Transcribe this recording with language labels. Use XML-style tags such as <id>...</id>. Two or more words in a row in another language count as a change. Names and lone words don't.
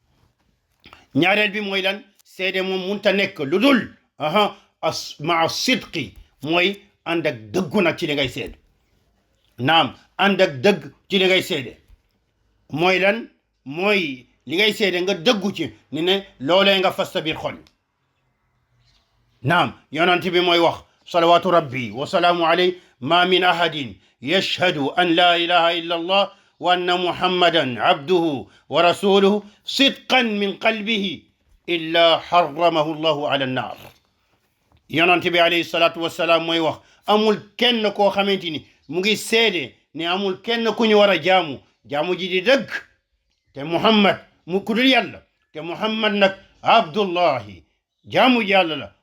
<wo>ñaareel bi mooy lan seede moom munta nekk lu dul maa sidqi mooy ànd ak dëggu nag ci li ngay seede naam ànd ak dëgg ci li ngay seede mooy lan mooy li ngay seede nga dëggu ci ni ne loolee nga fas sa biir xol naam yonent bi mooy wax</wo> <ar>صلوات ربي وسلامه عليه ما من أحد يشهد أن لا إله إلا الله وأن محمدا عبده ورسوله صدقا من قلبه إلا حرمه الله على النار</ar> <wo>yonent bi</wo> <ar>عليه الصلاة والسلام</ar> <wo>mooy wax amul kenn koo xamante ni mu ngi seede ne amul kenn ku ñu war a jaamu ji di dëgg te muhammad mu kudul yàlla te muhammad nag abdullahi jaamu ji yàlla la</wo>